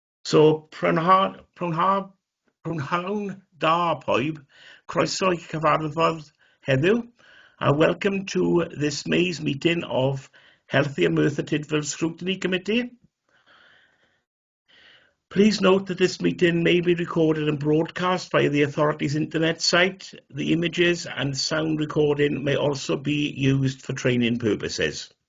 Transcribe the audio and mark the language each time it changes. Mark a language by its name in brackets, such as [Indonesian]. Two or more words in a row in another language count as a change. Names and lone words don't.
[Welsh] So, prynhawn da poib, croeso I cyfarfod heddiw, [English] welcome to this May's meeting of Heathier Merthyr Tydfil Scrutiny Committee. Please note that this meeting may be recorded and broadcast via the authority's internet site. The images and sound recording may also be used for training purposes.